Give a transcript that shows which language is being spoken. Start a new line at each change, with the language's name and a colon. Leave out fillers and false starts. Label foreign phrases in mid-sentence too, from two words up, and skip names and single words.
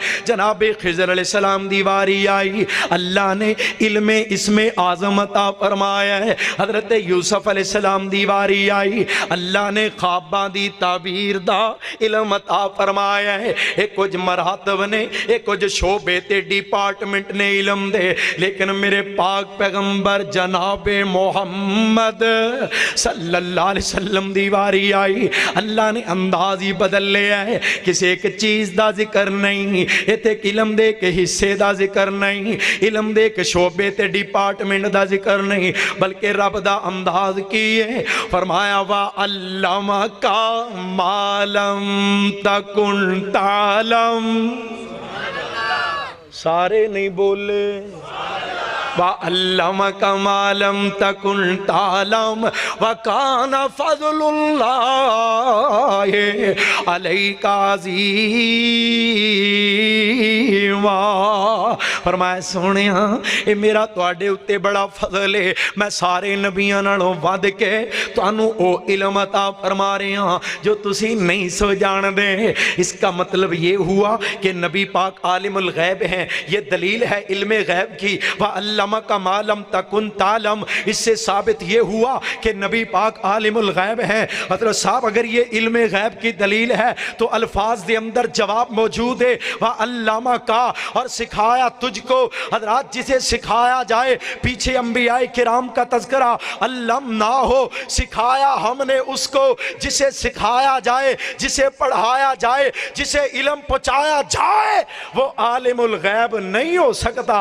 Punjabi: جنابِ خضر علیہ السلام دی واری آئی، اللہ نے علمِ اسمِ اعظم عطا فرمایا ہے. حضرت یوسف علیہ السلام دی واری آئی، اللہ نے خواباں دی تعبیر دا علم عطا فرمایا ہے. ایک کچھ مراتب نے، ایک کچھ شعبے تے ڈیپارٹمنٹ نے علم دے، لیکن میرے پاک پیغمبر جنابِ محمد
Arabic: صلی اللہ علیہ وسلم
Punjabi: دی واری آئی، اللہ نے انداز ہی بدل لیا ہے. کسی ایک چیز دا ذکر نہیں، اتھے علم دے کے حصے دا ذکر نہیں، علم دے کے شعبے تے ڈیپارٹمنٹ دا ذکر نہیں، بلکہ رب دا انداز کی ہے.
Arabic: فرمایا وعلّمک ما لم تکن تعلم.
Punjabi: سارے نہیں بولے,
Arabic: وَعَلَّمَكَ مَا لَمْ تَكُنْ تَعْلَمْ وَكَانَ فَضْلُ اللَّهِ عَلَيْكَ عَظِيمًا۔
Punjabi: فرمایا سونیا اے میرا تواڈے اُتے بڑا فضل ہے، میں سارے نبیاں نالوں ود کے تانوں او علم عطا فرما رہے ہاں جو تسی نہیں سو جان دے۔
Urdu: اس کا مطلب یہ ہوا کہ نبی پاک عالم الغیب ہیں، یہ دلیل ہے علم غیب کی۔
Arabic: وَعَلَّمَكَ مَا لَمْ تَكُنْ تَعْلَمْ،
Urdu: اس سے ثابت یہ ہوا کہ نبی پاک عالم الغیب ہیں۔ حضرت صاحب اگر یہ علم غیب کی دلیل ہے تو الفاظ دے اندر جواب موجود ہے۔ وَعَلَّمَكَ، اور سکھایا تجھ کو۔ حضرات جسے سکھایا جائے، پیچھے انبیاء کرام کا تذکرہ، علمنا ہو، سکھایا ہم نے اس کو جسے سکھایا جائے، جسے پڑھایا جائے، جسے علم پہنچایا جائے، وہ عالم الغیب نہیں ہو سکتا۔